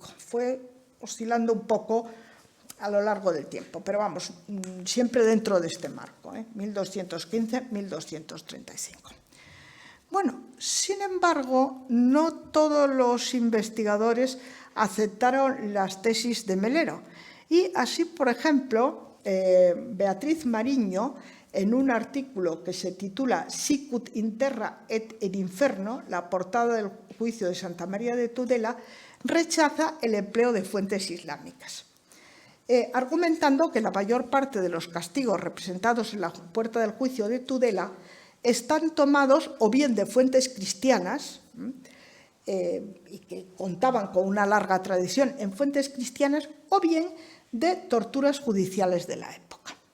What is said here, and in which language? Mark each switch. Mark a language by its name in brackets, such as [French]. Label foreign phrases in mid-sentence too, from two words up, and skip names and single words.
[Spanish] Fue oscilando un poco a lo largo del tiempo, pero vamos, siempre dentro de este marco, 1215-1235. Bueno, sin embargo, no todos los investigadores aceptaron las tesis de Melero. Y así, por ejemplo, Beatriz Mariño, en un artículo que se titula [Latin] Sicut in terra et in inferno, [Spanish] la portada del juicio de Santa María de Tudela, rechaza el empleo de fuentes islámicas, argumentando que la mayor parte de los castigos representados en la puerta del juicio de Tudela están tomados o bien de fuentes cristianas, y que contaban con una larga tradición en fuentes cristianas, o bien de torturas judiciales de la época.